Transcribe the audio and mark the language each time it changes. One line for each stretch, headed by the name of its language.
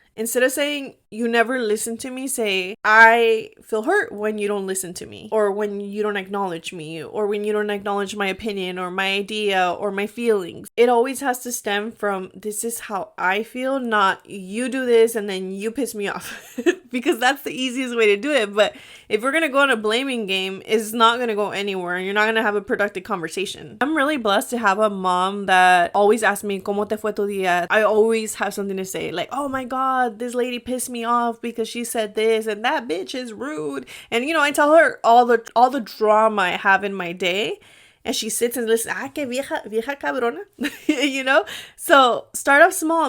English: Instead of saying, you never listen to me, say, I feel hurt when you don't listen to me, or when you don't acknowledge me, or when you don't acknowledge my opinion or my idea or my feelings. It always has to stem from, this is how I feel, not you do this and then you piss me off. Because that's the easiest way to do it. But if we're going to go on a blaming game, it's not going to go anywhere, and you're not going to have a productive conversation. I'm really blessed to have a mom that always asks me,
Spanish: ¿Cómo te fue tu día?
English: I always have something to say, like, oh my God, this lady pissed me off because she said this, and that bitch is rude. And I tell her all the drama I have in my day, and she sits and listens.
Spanish: Que vieja cabrona.
English: So start off small.